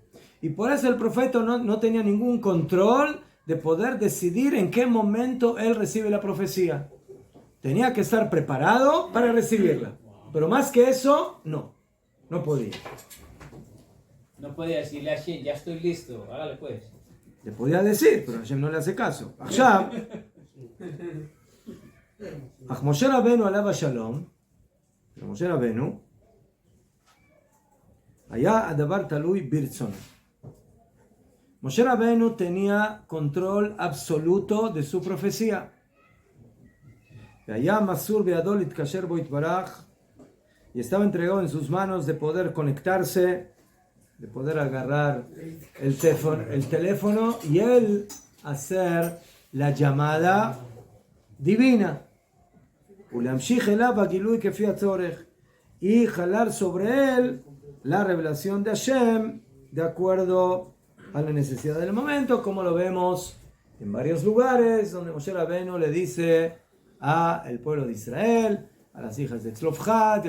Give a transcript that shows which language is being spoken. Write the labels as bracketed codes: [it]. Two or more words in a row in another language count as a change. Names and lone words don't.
[es] Y por eso el profeta no tenía ningún control de poder decidir en qué momento él recibe la profecía. Tenía que estar preparado para recibirla. Pero más que eso, no podía. No podía decirle a Hashem, ya estoy listo, hágale pues. Le podía decir, pero Hashem no le hace caso. [he] Hashem, אך משה רבנו עליו השלום, משה רבנו, היה הדבר תלוי ברצונו. [es] Moshe Rabbeinu tenía control absoluto de su profecía. [he] והיה מסור בידו להתקשר בו יתברך, [es] y estaba entregado en sus manos de poder conectarse, de poder agarrar el teléfono y él hacer la llamada divina. [he] ולהמשיך אליו הגילוי כפי הצורך, [es] y jalar sobre él la revelación de Hashem de acuerdo a la necesidad del momento, como lo vemos en varios lugares donde Moshe Rabbeinu le dice a el pueblo de Israel, a las hijas de Tzlofjat, y